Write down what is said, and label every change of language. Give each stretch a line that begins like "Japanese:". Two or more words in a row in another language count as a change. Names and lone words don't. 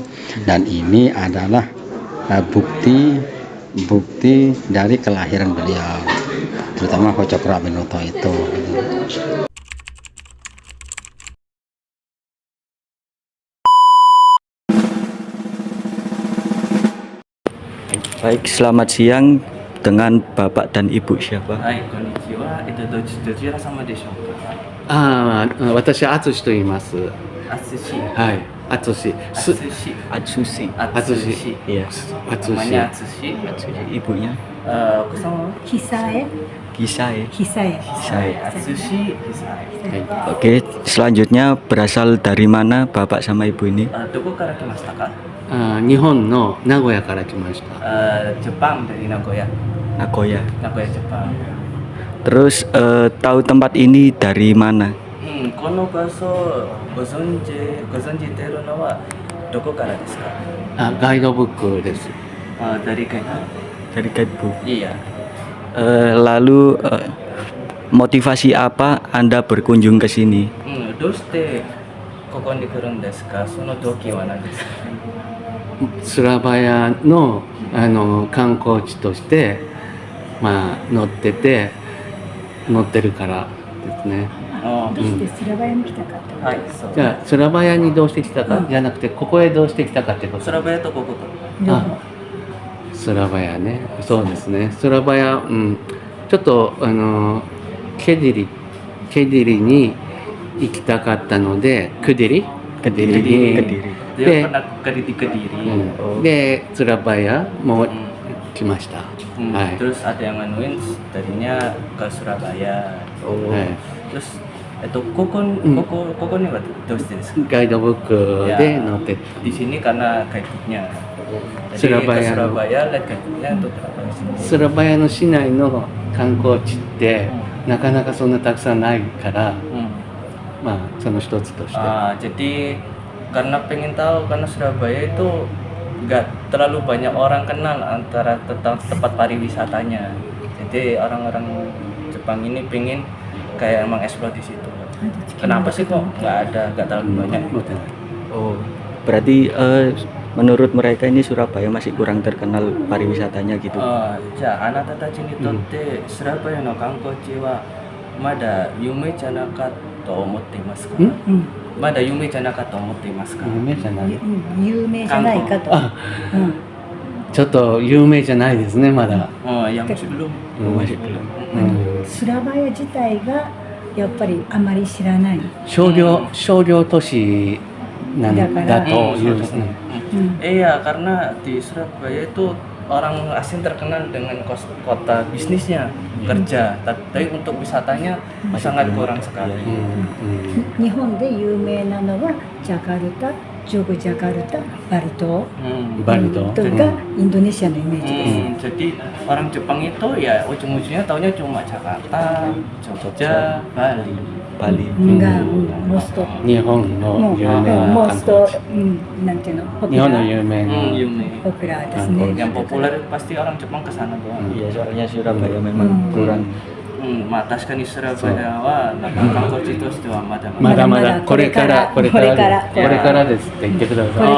Indonesian: Dan ini adalah bukti dari kelahiran beliau, terutama Hos Cokro Aminoto itu. Baik, selamat siang. Dengan Bapak dan Ibu siapa?
Japanese: どちら様でしょうか。私は淳と言います。あつし。はい。 Atsushi. Atsushi. Atsushi. Atsushi.
Indonesian: Iya. Atsushi. Namanya Atsushi. Atsushi. Ibunya Kusama. Kisae. Hisae. Atsushi. Hisae. Oke, selanjutnya berasal dari mana Bapak sama Ibu ini?
Japanese: どこから来ましたか? 日本の名古屋から来ました。
Indonesian: Jepang dari Nagoya. Nagoya. Nagoya Jepang. Terus tahu tempat ini dari mana?
Japanese: この場所ご存知てるのはどこからですか？ガイドブックです。
Indonesian: Dari guide. Dari guidebook. Iya. Lalu motivasi apa Anda berkunjung ke sini?
Japanese: どうしてここに来るんですか？その動機は何ですか？スラバヤの観光地としてまあ乗ってるからですね。どどうしてスラバヤに来たかってことはい、そう。じゃあスラバヤにどうして来たかじゃなくてここへどうして来たかってこと。スラバヤとここと。あ、スラバヤね。そうですね。スラバヤ、ちょっとケディリに行きたかったので、クディリに
Indonesian: Dia pernah ke Kediri.
Japanese: でスラバヤも来ました。はい。
Indonesian: Terus ada yang nganuin tadinya ke Surabaya. Hai.
Japanese: Terus ここにはどうしてですか？ガイドブックで載ってた。
Indonesian: Di sini karena guidebooknya. Jadi Surabaya ke Surabaya lihat guidebooknya untuk kenapa di sini.
Japanese: スラバヤの市内の観光地ってなかなかそんなたくさんないから、まあその一つとして。
Indonesian: Jadi karena pengen tahu karena Surabaya itu nggak terlalu banyak orang kenal antara tentang tempat pariwisatanya. Jadi orang-orang Jepang ini pengen kayak mengeksplor di situ. Kenapa sih kok nggak terlalu banyak? Oh, berarti menurut mereka ini Surabaya masih kurang terkenal pariwisatanya gitu.
Japanese: じゃああなたたちにとってSurabayaの観光地はまだ有名じゃなかと思っていますか？まだ有名じゃなかと思っていますか？有名じゃない。有名じゃないかと。ちょっと有名じゃないですねまだ。
Indonesian: yang belum. Masih belum.
Japanese: スラバヤ自体がやっぱりあまり知らない。商業都市なんだというですね。
Indonesian: Iya, karena di Surabaya itu orang asing terkenal dengan kota bisnisnya, kerja, tapi untuk wisatanya sangat kurang sekali.
Japanese: 日本で有名なのはジャカルタ、ジョグジャカルタ、バリ島 とかインドネシアのイメージです。
Indonesian: Jadi orang Jepang itu ya ujung-ujungnya taunya cuma Jakarta, Jogja, Bali. Enggak,
Japanese: most 日本の有名な観 most 光地。なんていうの、ポピ日本ュラーの有名な。ポピュラーですね。
Indonesian: Yang populer pasti orang Jepang ke sana doang. Iya, soalnya Surabaya memang kurang.
Japanese: まあ確かにスラバヤはなんか観光地としてはまだまだまだこれからですって言ってください。